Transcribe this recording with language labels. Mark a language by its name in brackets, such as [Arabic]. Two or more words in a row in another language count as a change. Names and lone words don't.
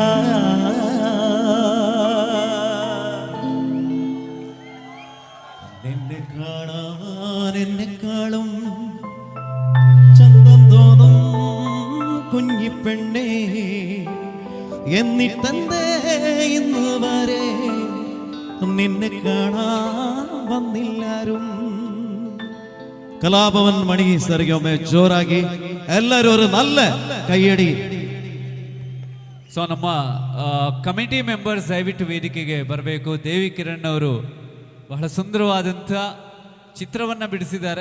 [Malayalam] നിന്നെ കാണാൻ എന്നെക്കാളും ചന്തം തോന്നും കുഞ്ഞിപ്പെണ്ണേ, എന്നിട്ടെന്തേ ഇന്ന് വരെ നിന്നെ കാണാൻ വന്നില്ലാരും. [Kannada] ಕಲಾಭವನ್ ಮಣಿ ಸರ್ಗೆ ಒಮ್ಮೆ ಜೋರಾಗಿ ಎಲ್ಲರೂ ಒಂದು [Malayalam] നല്ല കൈയടി. [Kannada] ಸೊ ನಮ್ಮ [English] committee members [Kannada] ದಯವಿಟ್ಟು ವೇದಿಕೆಗೆ ಬರಬೇಕು. ದೇವಿ ಕಿರಣ್ ಅವರು ಬಹಳ ಸುಂದರವಾದಂಥ ಚಿತ್ರವನ್ನು ಬಿಡಿಸಿದ್ದಾರೆ.